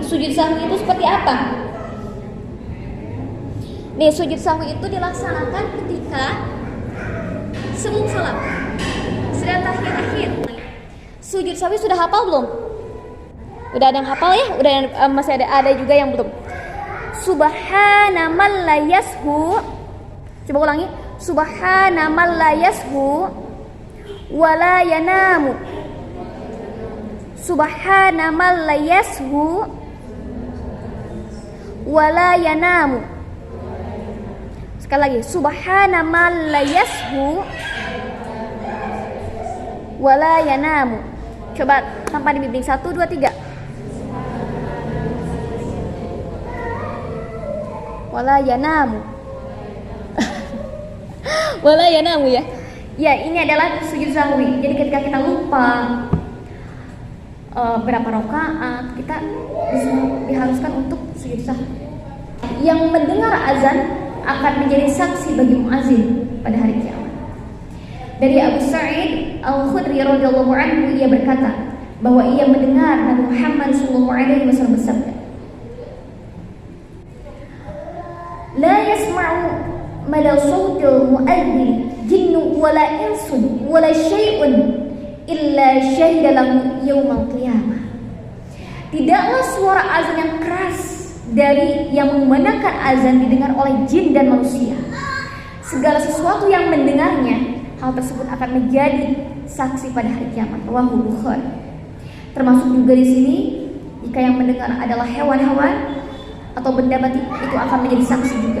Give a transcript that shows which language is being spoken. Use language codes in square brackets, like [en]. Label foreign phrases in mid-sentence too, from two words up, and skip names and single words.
[id] Sujud sahwi itu seperti apa? Nih, sujud sahwi itu dilaksanakan ketika sebelum salat, sedang tahiyat akhir. Sujud sahwi sudah hafal belum? Udah ada yang hafal ya? Udah masih ada juga yang belum. [ar] سبحان من لا يسهو. [id] Coba ulangi. [ar] سبحان من لا يسهو ولا ينام. سبحان من لا يسهو ولا ينام. [id] Sekali lagi. [ar] سبحان من لا يسهو ولا ينام. [id] Coba tanpa dibimbing. 1, 2, 3. [ar] ولا ينام. ولا ينام ya. [id] Ya, ini adalah sujud sahwi. Jadi ketika kita lupa berapa rakaat, kita diharuskan untuk sujud sahwi. Yang mendengar azan akan menjadi saksi bagi muazin pada hari kiamat. Dari Abu Sa'id Al-Khudri [ar] رضي الله عنه, [id] ia berkata bahwa ia mendengar Nabi Muhammad SAW bersabda, [ar] "لا يسمع مدى صوت المؤذن جن ولا إنس ولا شيء إلا شهد له يوم القيامة." [id] Tidaklah suara azan yang keras dari yang mengumandangkan azan didengar oleh jin dan manusia. Segala sesuatu yang mendengarnya, hal tersebut akan menjadi saksi pada hari kiamat. [ar] رواه بخاري. [id] Termasuk juga di sini, jika yang mendengar adalah hewan-hewan atau benda mati, itu akan menjadi saksi juga.